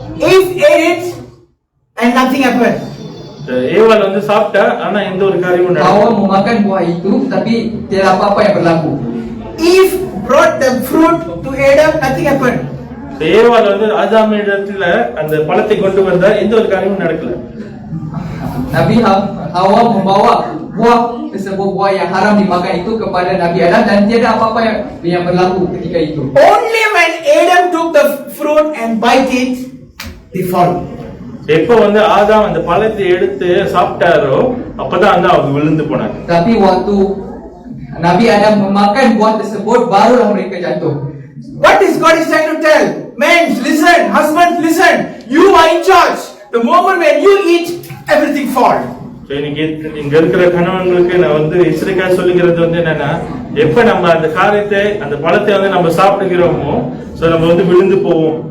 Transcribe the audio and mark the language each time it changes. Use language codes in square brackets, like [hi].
[en] Eve ate it and nothing happened. [ta] ஏவாள் வந்து சாப்பிட்டா, ஆனா எந்த ஒரு காரியமும் [ms] Hawa [ta] நடக்கல. [ms] memakan buah itu, tapi tiada apa-apa yang berlaku. [en] Eve brought the fruit to Adam, nothing happened. [ta] ஏவாள் வந்து ஆதாமிடத்துல அந்த பழத்தை கொண்டு வந்தா எந்த ஒரு காரியமும் நடக்கல. [ms] Nabi Hawa membawa buah tersebut, buah yang haram dimakan itu kepada Nabi Adam, dan tiada apa-apa yang berlaku ketika itu. [en] Only when Adam took the fruit and bite it, they fall. [ta] எப்ப வந்து ஆதாம் அந்த பழத்தை எடுத்து சாப்பிட்டாரோ அப்பதான் வந்து அவங்க விழுந்து போனாங்க. [ms] Tapi waktu Nabi Adam memakan buah tersebut, barulah mereka jatuh. [en] What is God is trying to tell? Men, listen. Husbands, listen. You are in charge. The moment when you eat, everything fall. [ta] இன்னைக்கு இங்க இருக்கிற கணவன்களுக்கு நான் வந்து எச்சரிக்கையா சொல்லுகிறது வந்து என்னன்னா, எப்ப நம்ம அந்த காரியத்தை அந்த பழத்தை வந்து நம்ம சாப்பிடுகிறோமோ, சோ நம்ம வந்து விழுந்து போவோம்.